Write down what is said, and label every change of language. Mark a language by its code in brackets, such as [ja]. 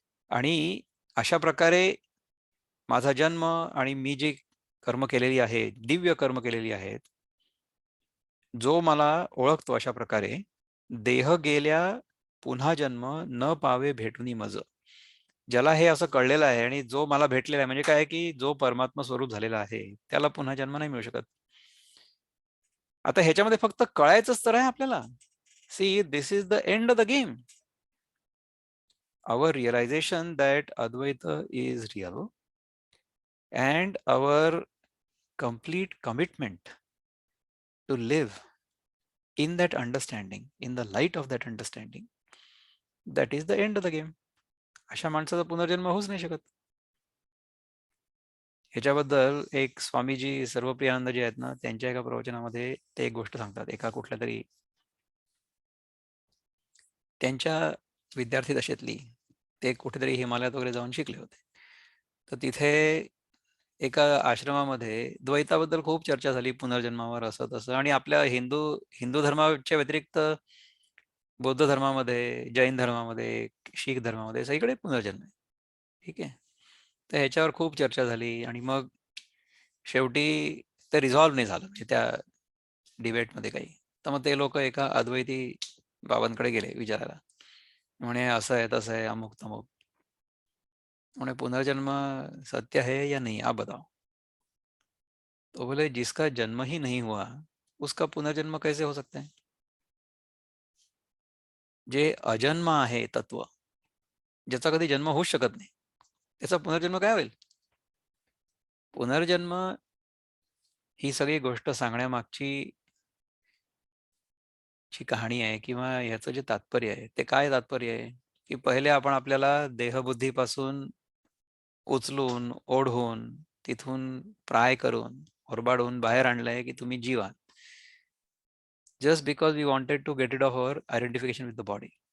[mr] आणि अशा प्रकारे माझा जन्म आणि मी जी कर्म केलेली आहे, दिव्य कर्म केलेली आहेत, जो मला ओळखतो अशा प्रकारे, देह गेल्या पुन्हा जन्म न पावे भेटुनी मज. ज्याला हे असं कळलेलं आहे आणि जो मला भेटलेला आहे, म्हणजे काय की जो परमात्मा स्वरूप झालेला आहे, त्याला पुन्हा जन्म नाही मिळू शकत. आता ह्याच्यामध्ये फक्त कळायचंच तर आहे आपल्याला. [en] See, this is the end of the game. Our realization that Advaita is real and our complete commitment to live in that understanding, in the light of that understanding, that is the end of the game. [mr] अशा माणसाचा पुनर्जन्म होऊच नाही शकत. ह्याच्याबद्दल एक स्वामीजी सर्वप्रियानंद जे आहेत ना, त्यांच्या एका प्रवचनामध्ये ते एक गोष्ट सांगतात. एका कुठल्या तरी त्यांच्या विद्यार्थी दशेतली, ते कुठेतरी हिमालयात वगैरे जाऊन शिकले होते. तर तिथे एका आश्रमामध्ये द्वैताबद्दल खूप चर्चा झाली, पुनर्जन्मावर असं तसं. आणि आपल्या हिंदू धर्माच्या व्यतिरिक्त बौद्ध धर्मामध्ये, जैन धर्मामध्ये, शीख धर्मामध्ये सगळीकडे पुनर्जन्म आहे. ठीक आहे. तर ह्याच्यावर खूप चर्चा झाली आणि मग शेवटी ते रिझॉल्व्ह नाही झालं, म्हणजे त्या डिबेटमध्ये काही. तर मग ते लोक एका अद्वैती बाबांकडे गेले विचारायला. म्हणे असं आहे, तसं आहे, अमुक तमुक. [hi] म्हणे पुनर्जन्म सत्य है या नहीं, आप बताओ. तो बोले, जिसका जन्म ही नहीं हुआ उसका पुनर्जन्म कैसे हो सकता है. [mr] जे अजन्म आहे तत्व, ज्याचा कधी जन्म होऊच शकत नाही, त्याचा पुनर्जन्म काय होईल. पुनर्जन्म ही सगळी गोष्ट सांगण्यामागची कहाणी आहे, किंवा याचं जे तात्पर्य आहे ते काय तात्पर्य आहे, की पहिले आपण आपल्याला देहबुद्धीपासून उचलून ओढून तिथून प्राय करून ओरबाडून बाहेर आणलंय की तुम्ही जीवा, [en] Just because we wanted to get it off our identification with the body.